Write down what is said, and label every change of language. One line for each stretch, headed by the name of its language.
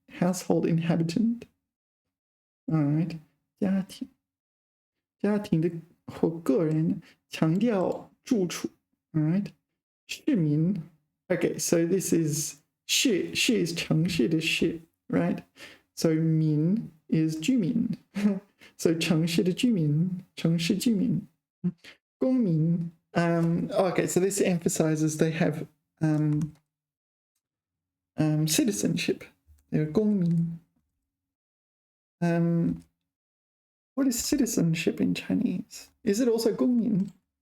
English: Household inhabitant. All right.
Chinese: 家庭的或个人强调住处.
English: All right.
Chinese: 市民.
English: Okay, so this is 市 is
Chinese: 城市的市,
English: right? So 民 is 居民. So
Chinese: 城市的居民, 城市居民. 公民.
English: Okay, so this emphasizes they have citizenship. They're 公民. What is citizenship in Chinese? Is it also 公民?